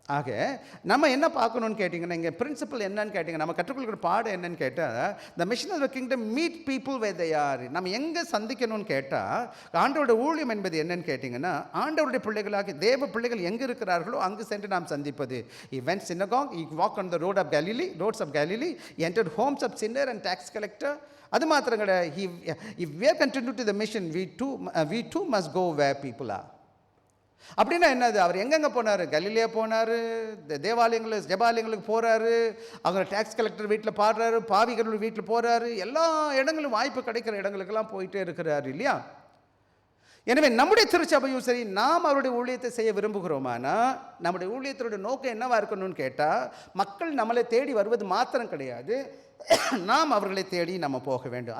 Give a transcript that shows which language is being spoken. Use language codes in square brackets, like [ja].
[ta] ஆக நம்ம என்ன பார்க்கணுன்னு கேட்டிங்கன்னா, இங்கே பிரின்சிபல் என்னன்னு கேட்டிங்கன்னா, நம்ம கற்றுக்கொள்கிற பாடம் என்னன்னு கேட்டால், [en] The mission of the kingdom meet people where they are. [ta] நம்ம எங்கே சந்திக்கணும்னு கேட்டால், ஆண்டவருடைய ஊழியம் என்பது என்னன்னு கேட்டிங்கன்னா, ஆண்டவருடைய பிள்ளைகளாக தேவ பிள்ளைகள் எங்கே இருக்கிறார்களோ அங்கு சென்று நாம் சந்திப்பது. [en] He went synagogue, he walked on the roads of Galilee, he entered homes of sinner and tax collector. [ta] அது மாத்திரம் கிடையாது, [en] if we are continued to the mission, we too must go where people are. [ta] அப்படின்னா என்னது, அவர் எங்கெங்கே போனார், கலிலேயா போனார், தேவாலயங்களுக்கு ஜெபாலயங்களுக்கு போகிறாரு, அவங்க டேக்ஸ் கலெக்டர் வீட்டில் பாடுறாரு, பாவிகள் வீட்டில் போகிறாரு, எல்லா இடங்களும் வாய்ப்பு கிடைக்கிற இடங்களுக்கெல்லாம் போயிட்டே இருக்கிறாரு இல்லையா. எனவே நம்முடைய திருச்சபையும் சரி, நாம் அவருடைய ஊழியத்தை செய்ய விரும்புகிறோமானா, நம்முடைய ஊழியத்தினுடைய நோக்கம் என்னவாக இருக்கணும்னு கேட்டால், மக்கள் நம்மளை தேடி வருவது மாத்திரம் கிடையாது, நாம் அவர்களை தேடி நம்ம போக வேண்டும்.